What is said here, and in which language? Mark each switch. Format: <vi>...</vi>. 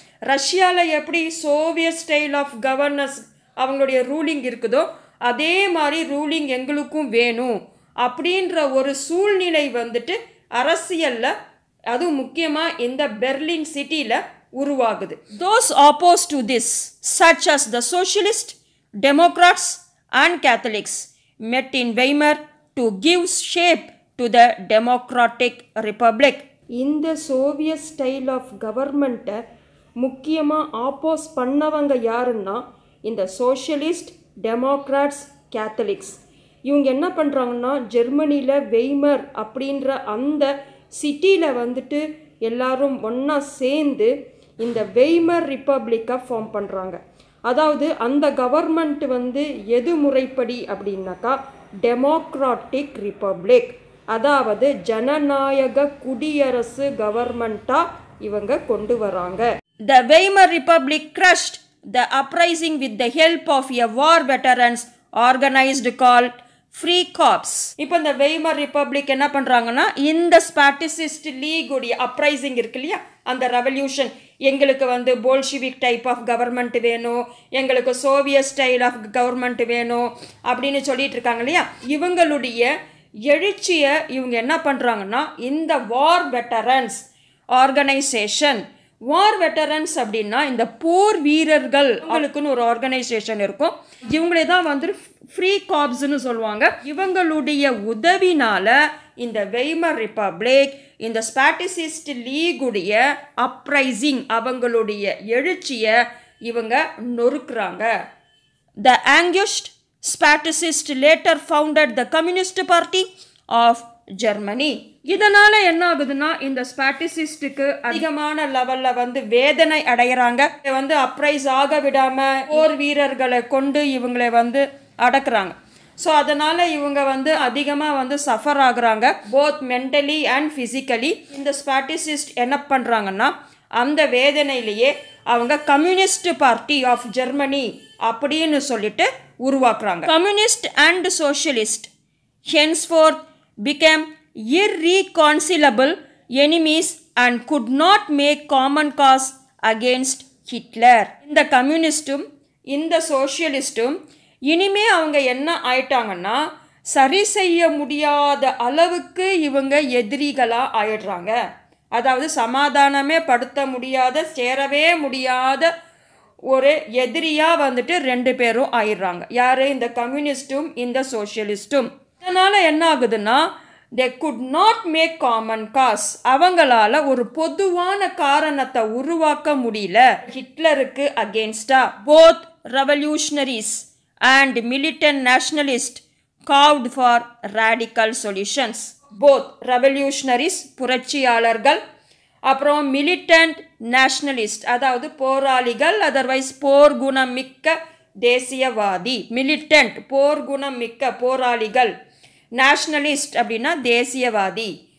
<ta>ரஷ்யாவில் எப்படி Soviet style of governance அவங்களுடைய ரூலிங் இருக்குதோ அதே மாதிரி ரூலிங் எங்களுக்கும் வேணும் அப்படின்ற ஒரு சூழ்நிலை வந்துட்டு அரசியலில், அதுவும் முக்கியமாக இந்த பெர்லின் சிட்டியில் உருவாகுது.</ta> <en>Those opposed to this, such as the Socialist, Democrats and Catholics, met in Weimar to give shape to the Democratic Republic.</en> <ta>இந்த சோவியட் ஸ்டைல் ஆஃப் கவர்மெண்ட்டை முக்கியமாக ஆப்போஸ் பண்ணவங்க யாருன்னா இந்த சோஷியலிஸ்ட், டெமோக்ராட்ஸ், கேத்தலிக்ஸ். இவங்க என்ன பண்ணுறாங்கன்னா ஜெர்மனியில் வெய்மர் அப்படின்ற அந்த சிட்டியில் வந்துட்டு எல்லாரும் ஒன்றா சேர்ந்து இந்த வெய்மர் ரிப்பப்ளிக்கை ஃபார்ம் பண்ணுறாங்க. அதாவது அந்த கவர்மெண்ட் வந்து எது முறைப்படி அப்படின்னாக்கா டெமோக்ராட்டிக் ரிப்பப்ளிக், அதாவது ஜனநாயக குடியரசு கவர்மெண்ட்டாக இவங்க கொண்டு வராங்க.</ta> <en>The Weimar Republic crushed the uprising with the help of a war veterans organized called Free Corps.</en> <ta>இப்போ இந்த வெய்மர் ரிப்பப்ளிக் என்ன பண்ணுறாங்கன்னா இந்த ஸ்பாட்டிசிஸ்ட் லீகுடைய அப்ரைசிங் இருக்கு இல்லையா, அந்த ரெவல்யூஷன், எங்களுக்கு வந்து போல்ஷிவிக் டைப் ஆஃப் கவர்மெண்ட் வேணும், எங்களுக்கு சோவியட் ஸ்டைல் ஆஃப் கவர்மெண்ட் வேணும் அப்படின்னு சொல்லிட்டு இருக்காங்க இல்லையா, இவங்களுடைய எழுச்சியை இவங்க என்ன பண்ணுறாங்கன்னா இந்த வார் வெட்டரன்ஸ் ஆர்கனைசேஷன் வார் வெட்டரன்ஸ் அப்படின்னா இந்த போர் வீரர்கள் அவங்களுக்குன்னு ஒரு ஆர்கனைசேஷன் இருக்கும். இவங்களே தான் வந்து ஃப்ரீ காப்ஸ்ன்னு சொல்லுவாங்க. இவங்களுடைய உதவினால இந்த வெய்மர் ரிப்பப்ளிக், இந்த ஸ்பாட்டிசிஸ்ட் லீகுடைய அப்ரைசிங், அவங்களுடைய எழுச்சியை இவங்க நொறுக்குறாங்க.</ta> <en>The anguished Spaticists later founded the Communist Party of Germany.</en> <ta>இதனால என்ன ஆகுதுன்னா இந்த ஸ்பாட்டிசிஸ்டுக்கு அதிகமான லெவல்ல வந்து வேதனை அடைகிறாங்க. வந்து அப்ரைஸ் ஆக விடாம போர் வீரர்களை கொண்டு இவங்களை வந்து அடக்குறாங்க. ஸோ அதனால இவங்க வந்து அதிகமாக வந்து சஃபர் ஆகுறாங்க,</ta> <en>Both mentally and physically.</en> <ta>இந்த ஸ்பாட்டிசிஸ்ட் என்ன பண்ணுறாங்கன்னா அந்த வேதனையிலேயே அவங்க கம்யூனிஸ்ட் பார்ட்டி ஆஃப் ஜெர்மனி அப்படின்னு சொல்லிட்டு உருவாக்குறாங்க.</ta> <en>Communist and socialist henceforth became irreconcilable enemies and could not make common cause against Hitler.</en> <ta>இந்த கம்யூனிஸ்டும் இந்த சோஷியலிஸ்ட்டும் இனிமே அவங்க என்ன ஆயிட்டாங்கன்னா சரி செய்ய முடியாத அளவுக்கு இவங்க எதிரிகளாக ஆயிடுறாங்க. அதாவது சமாதானமே படுத்த முடியாத, சேரவே முடியாத ஒரு எதிரியாக வந்துட்டு ரெண்டு பேரும் ஆயிடுறாங்க. யார்? இந்த கம்யூனிஸ்ட்டும் இந்த சோஷியலிஸ்ட்டும். இதனால் என்ன ஆகுதுன்னா</ta> <en>they could not make common cause.</en> <ta>அவங்களால ஒரு பொதுவான காரணத்தை உருவாக்க முடியல. ஹிட்லருக்கு அகேன்ஸ்டா</ta> <en>both revolutionaries and militant nationalists called for radical solutions. both revolutionaries</en> <ta>புரட்சியாளர்கள், அப்புறம்</ta> <en>militant nationalist</en> <ta>அதாவது போராளிகள், அதர்வைஸ் போர் குணமிக்க தேசியவாதி. militant போர் குணமிக்க போராளிகள், நேஷ்னலிஸ்ட் அப்படின்னா தேசியவாதி.</ta>